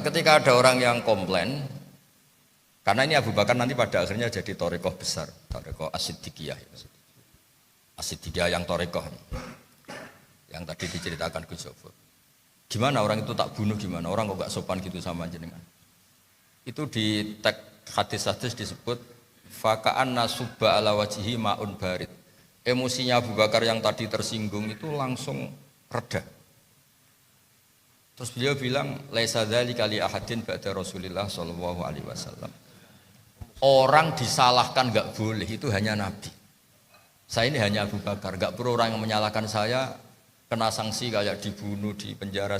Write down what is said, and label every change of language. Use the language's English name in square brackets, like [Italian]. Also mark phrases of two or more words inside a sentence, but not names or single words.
[Indonesian] Ketika ada orang yang komplain, karena ini Abu Bakar nanti pada akhirnya jadi torekoh besar, torekoh As-Siddiqiyah. As-Siddiqiyah yang torekoh, yang tadi diceritakan Gus Zofur. Gimana orang itu tak bunuh, gimana orang kok gak sopan gitu sama jenengan? Itu di teks hadis-hadis disebut [Arabic] فكأنما صب على وجهه ماء بارد. [Indonesian] Emosinya Abu Bakar yang tadi tersinggung itu langsung reda. Terus beliau bilang [Arabic] ليس ذلك لأحد بعد رسول الله صلى الله عليه وسلم. [Indonesian] Orang disalahkan enggak boleh, itu hanya Nabi. Saya ini hanya Abu Bakar, enggak perlu orang yang menyalahkan saya kena sanksi kayak dibunuh, di penjara.